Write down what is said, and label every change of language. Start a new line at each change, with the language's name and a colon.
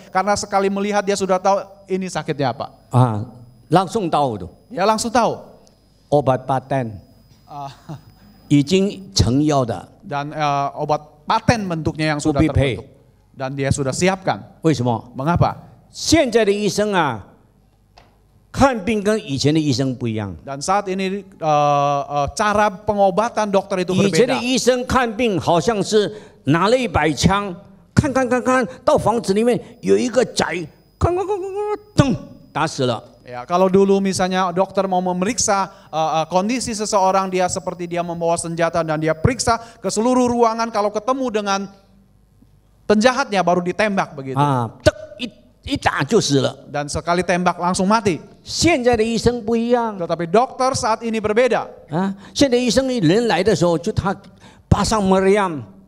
Indonesian: Karena sekali melihat dia sudah tahu ini sakitnya apa. 啊，langsung tahu tuh. Dia langsung tahu. Obat paten
Chinese: 已经成药的，
Indonesian: Dan obat paten bentuknya yang sudah Ubi pay. terbentuk. Dan dia sudah siapkan.
Chinese: 为什么？
Indonesian: Mengapa?
Chinese: 现在的医生啊，看病跟以前的医生不一样。
Indonesian: Dan saat ini cara pengobatan dokter itu
Chinese: 以前的
Indonesian: berbeda.
Chinese: 医生看病好像是拿了100枪，看，到房子里面有一个宅，看，噔，打死了。
Indonesian: Ya, kalau dulu misalnya dokter mau memeriksa kondisi seseorang, dia seperti dia membawa senjata dan dia periksa ke seluruh ruangan, kalau ketemu dengan penjahatnya baru ditembak begitu.
Chinese: 啊，一打就死了。
Indonesian: Dan sekali tembak langsung mati.
Chinese: 现在的医生不一样
Indonesian: Tetapi dokter saat ini berbeda.
Chinese: 啊，现在医生人来的时候就他巴上meriam，